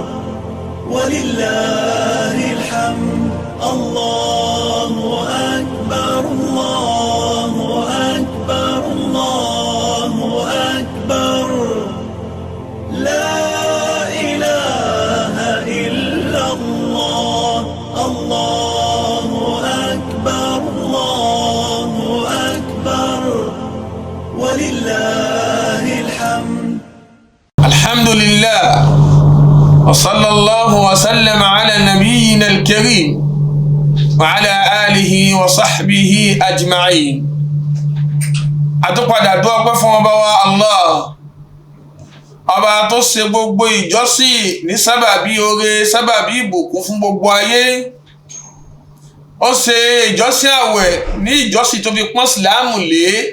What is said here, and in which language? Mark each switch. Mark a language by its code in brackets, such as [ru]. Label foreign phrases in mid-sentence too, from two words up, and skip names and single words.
[ar] ولله الحمد الله أكبر الله أكبر الله أكبر لا إله إلا الله الله أكبر الله أكبر ولله الحمد. الحمد لله وصلى الله وسلم على نبينا الكريم وعلى آله وصحبه أجمعين. [yo] Àtúpadà dúpẹ́ ọpẹ́ fún ọba wa Allah ọba tó ṣe gbogbo ìjọsìn ní sábàbí oore sábàbí ìbùkún fún gbogbo ayé ó ṣe ìjọsìn àwẹ̀ ní ìjọsìn tó fi pọ́n síláàmù lé